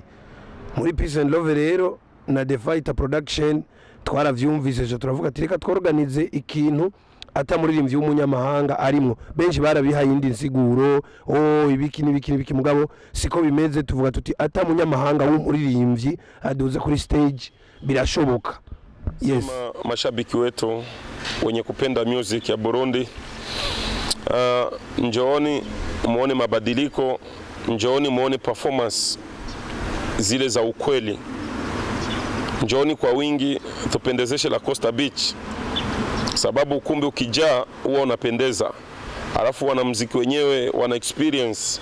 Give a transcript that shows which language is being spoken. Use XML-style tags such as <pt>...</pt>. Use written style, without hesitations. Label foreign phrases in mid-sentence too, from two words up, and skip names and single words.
<rn>Muri Peace and Love rero na The Fighter Production twaravyumvise turavuga ati reka tworganize ikintu ata muririmbyi w'umunyamahanga arimwo. Benshi barabihaye indi nsiguro ibiki mugabo siko bimeze, tuvuga tuti ata munyamahanga w'umuririmbyi aduze kuri stage birashoboka.</rn> <en>Yes,</en> <sw>mashabiki wetu wenye kupenda music ya Burundi, njooni muone mabadiliko, njooni muone performance zile za ukweli, njooni kwa wingi tupendezeshe la Costa Beach, sababu ukumbi ukijaa huwa unapendeza, alafu wanamuziki wenyewe wana experience.</sw>